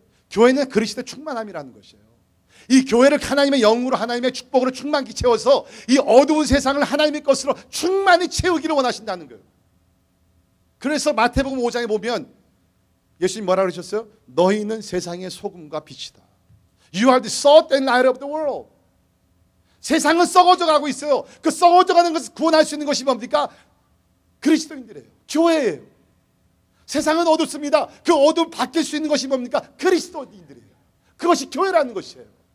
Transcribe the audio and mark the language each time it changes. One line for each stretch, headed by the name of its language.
Korean: 교회는 그리스도의 충만함이라는 것이에요. 이 교회를 하나님의 영으로 하나님의 축복으로 충만히 채워서 이 어두운 세상을 하나님의 것으로 충만히 채우기를 원하신다는 거예요. 그래서 마태복음 5장에 보면 예수님 뭐라 그러셨어요? 너희는 세상의 소금과 빛이다.
English: You are the salt and light of the world.
Korean: 세상은 썩어져 가고 있어요. 그 썩어져 가는 것을 구원할 수 있는 것이 뭡니까? 그리스도인들이에요. 교회예요. 세상은 어둡습니다. 그 어둠 바뀔 수 있는 것이 뭡니까? 그리스도인들이에요. 그것이 교회라는 것이에요.